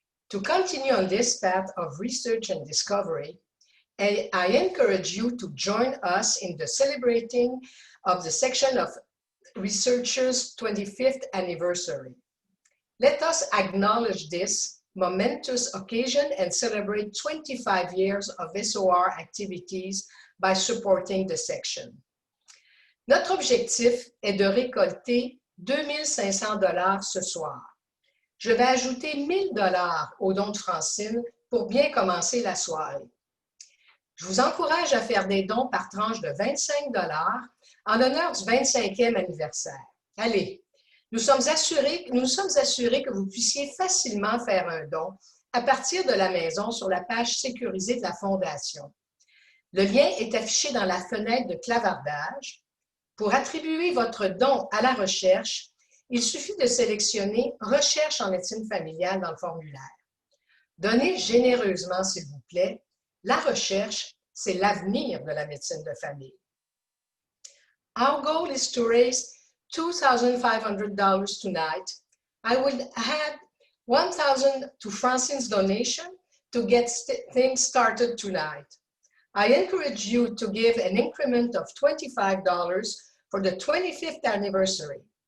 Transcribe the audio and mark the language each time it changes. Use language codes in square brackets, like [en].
[en] To continue on this path of research and discovery, I encourage you to join us in the celebrating of the section of researchers' 25th anniversary. Let us acknowledge this momentous occasion and celebrate 25 years of SOR activities by supporting the section. [fr] Notre objectif est de récolter 2500 $ ce soir. Je vais ajouter 1000 $ au don de Francine pour bien commencer la soirée. Je vous encourage à faire des dons par tranche de 25 $ en l'honneur du 25e anniversaire. Allez, nous sommes assurés que vous puissiez facilement faire un don à partir de la maison sur la page sécurisée de la Fondation. Le lien est affiché dans la fenêtre de clavardage. Pour attribuer votre don à la recherche, il suffit de sélectionner « Recherche en médecine familiale » dans le formulaire. Donnez généreusement, s'il vous plaît. La recherche, c'est l'avenir de la médecine de famille. [en] Our goal is to raise $2,500 tonight. I will add $1,000 to Francine's donation to get things started tonight. I encourage you to give an increment of $25 for the 25th anniversary.